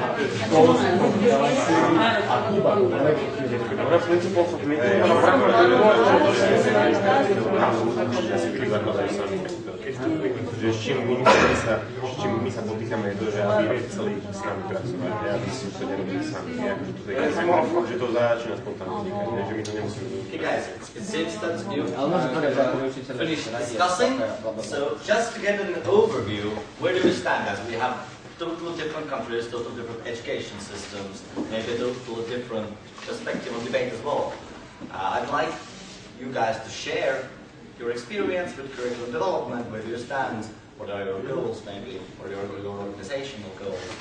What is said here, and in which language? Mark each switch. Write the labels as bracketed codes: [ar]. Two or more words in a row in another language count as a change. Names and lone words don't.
[sk] s čím my sa potýkame je to, že aby chceli s nami pracovať, aby si to nerobili sami. Že to začína spontánne vznikať, že my to nemusíme. [en] Okay guys, it seems that you finished discussing, so just to get an overview, where do we stand as we have totally different countries, totally different education systems, maybe totally different perspective on debate as well. I'd like you guys to share your experience with curriculum development, where do you stand, what are your goals maybe, or your organizational goals.